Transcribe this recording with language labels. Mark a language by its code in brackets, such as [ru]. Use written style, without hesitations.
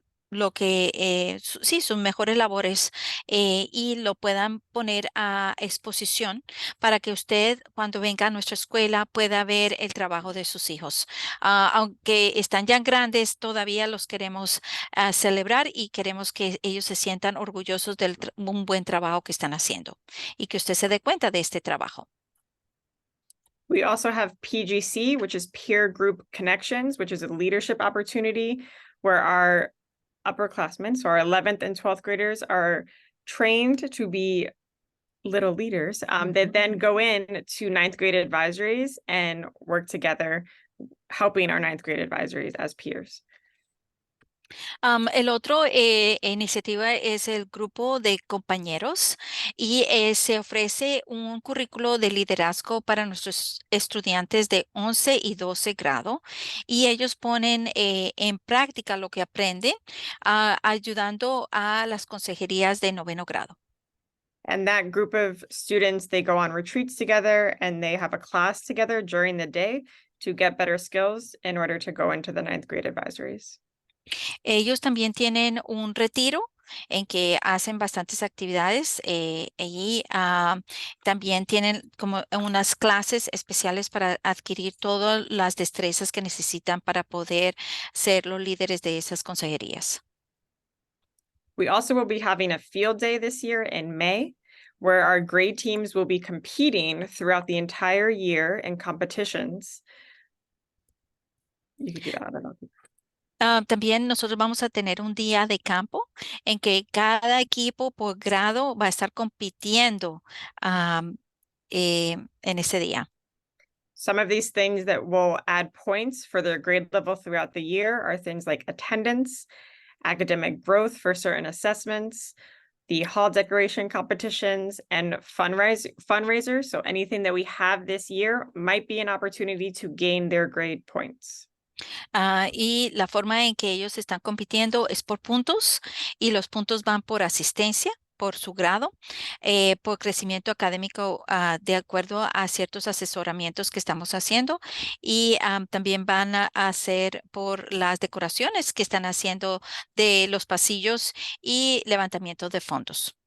[es] lo que sí, sus mejores labores y lo puedan poner a exposición para que usted cuando venga a nuestra escuela pueda ver el trabajo de sus hijos. Aunque están ya grandes, todavía los queremos celebrar y queremos que ellos se sientan orgullosos de un buen trabajo que están haciendo y que usted se dé cuenta de este trabajo. [en] We also have PGC, which is Peer Group Connections, which is a leadership opportunity where our upperclassmen, so our 11th and 12th graders, are trained to be little leaders that then go in to 9th grade advisories and work together, helping our 9th grade advisories as peers. [es] El otro iniciativa es el grupo de compañeros y se ofrece un currículo de liderazgo para nuestros estudiantes de 11 y 12 grado y ellos ponen en práctica lo que aprenden ayudando a las consejerías de 9º grado. [en] And that group of students, they go on retreats together and they have a class together during the day to get better skills in order to go into the 9th grade advisories. [es] Ellos también tienen un retiro en que hacen bastantes actividades y también tienen como unas clases especiales para adquirir todas las destrezas que necesitan para poder ser los líderes de esas consejerías. [en] We also will be having a field day this year in May, where our grade teams will be competing throughout the entire year in competitions. You could do that, I don't know. [es] También nosotros vamos a tener un día de campo en que cada equipo por grado va a estar compitiendo en ese día. [en] Some of these things that will add points for their grade level throughout the year are things like attendance, academic growth for certain assessments, the hall decoration competitions, and fundraisers. So anything that we have this year might be an opportunity to gain their grade points. [es] Y la forma en que ellos están compitiendo es por puntos y los puntos van por asistencia, por su grado, por crecimiento académico de acuerdo a ciertos asesoramientos que estamos haciendo y también van a hacer por las decoraciones que están haciendo de los pasillos y levantamiento de fondos.